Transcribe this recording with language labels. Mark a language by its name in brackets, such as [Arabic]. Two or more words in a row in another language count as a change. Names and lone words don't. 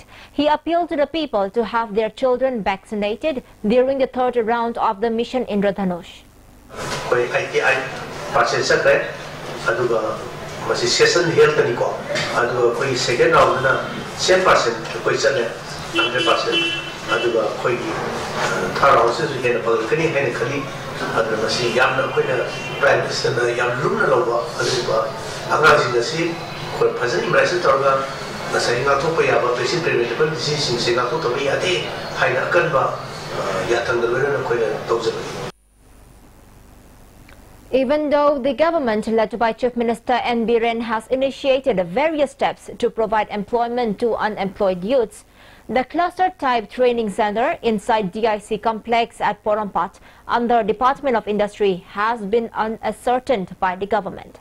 [English] He appealed to the people to have their children vaccinated during the third round of the Mission Indradhanush. Session health second round 7% 100%. [Manipuri] ꯑꯗꯨꯒ ꯑꯩꯈꯣꯏꯒꯤ ꯊꯥꯔꯥꯎꯁꯤꯁꯨ ꯍꯦꯟꯅ ꯐꯒꯠꯀꯅꯤ ꯍꯥꯏꯅ ꯈꯜꯂꯤ ꯑꯗꯨꯅ ꯃꯁꯤ ꯌꯥꯝꯅ ꯑꯩꯈꯣꯏꯅ [English] Prime Ministerna [Manipuri] ꯌꯥꯝ ꯂꯨꯝꯅ ꯂꯧꯕ ꯑꯗꯨꯒ ꯑꯉꯥꯡꯁꯤꯡ ꯑꯁꯤ ꯑꯩꯈꯣꯏ ꯐꯖꯅ ꯏꯃ꯭ꯌꯨꯅꯥꯏꯖꯦꯁꯟ ꯇꯧꯔꯒ ꯉꯁꯥꯏ ꯉꯥꯛꯊꯣꯛꯄ ꯌꯥꯕ [English] basic preventable diseasesingse [Manipuri] ꯉꯥꯛꯊꯣꯛꯇꯕ ꯌꯥꯗꯦ ꯍꯥꯏꯅ ꯑꯀꯟꯕ ꯌꯥꯊꯪꯗ ꯂꯣꯏꯅꯅ ꯑꯩꯈꯣꯏꯅ ꯇꯧꯖꯕꯅꯤ. [English] Even though the government led by Chief Minister N. Biren has initiated various steps to provide employment to unemployed youths, the cluster-type training center inside DIC complex at Porompat under Department of Industry has been unascertained by the government.